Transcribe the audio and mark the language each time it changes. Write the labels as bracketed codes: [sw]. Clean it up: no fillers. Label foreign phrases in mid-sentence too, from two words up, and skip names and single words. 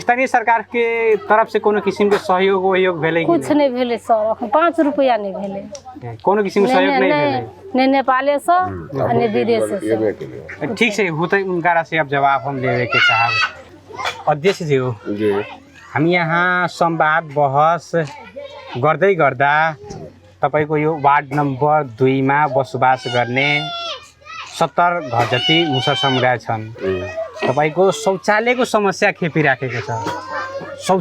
[mai] स्थानीय सरकार के तरफ से कोनो किस्म के सहयोग वयोग भेलै कुछ नहीं भेले सर अखन 5 रुपया नहीं भेले कोनो किस्म के सहयोग नहीं भेलै नहीं नेपाले से नहीं विदेश से ठीक छै होतै उनका से अब जवाब हम देवे के चाहब अध्यक्ष जी हो जी [ne] हम यहाँ संवाद बहस गर्दै गर्दा तपाईको यो वार्ड नम्बर 2 मा बसोबास गर्ने 70 घर जति मुसर समुदाय छन् तपाईको शौचालयको समस्या खेपिराखेको छ